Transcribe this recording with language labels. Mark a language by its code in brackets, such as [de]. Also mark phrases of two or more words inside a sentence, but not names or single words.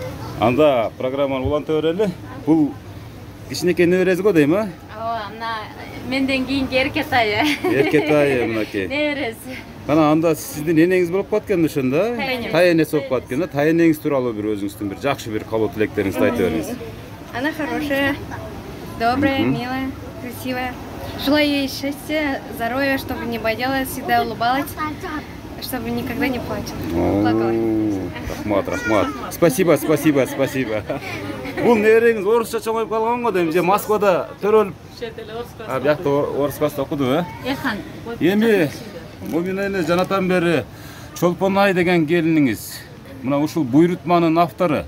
[ky] Анда программаны уланта берели. Бул кичинекей небереңиз го дейм, Ооба, мына Menden kийинки эркетайы. Эркетай мынакей. Неберesi. Кана анда сиздин энеңиз болуп калган ошондо? Тайэнем. Тайэнеси болуп калган да. Тайэнеңиз тууралуу бир өзүңүздүн бир жакшы бир каалоо тилектериңизди айтып бериңиз. [ru] Она хорошая, добрая, милая, красивая. Желаю ей счастья, здоровья, чтобы не болела, всегда улыбалась, чтобы никогда не плакала. Рахмат. Спасибо. [ky] Бул небереңиз орусча чоңоюп калган го дейм, же Москвада төрөлүп, биякта орус класста окуду, Эрхан. Эми Момина эне жанатан бери Чолпонай деген келиниңиз, мына ушул буйрутманын автору.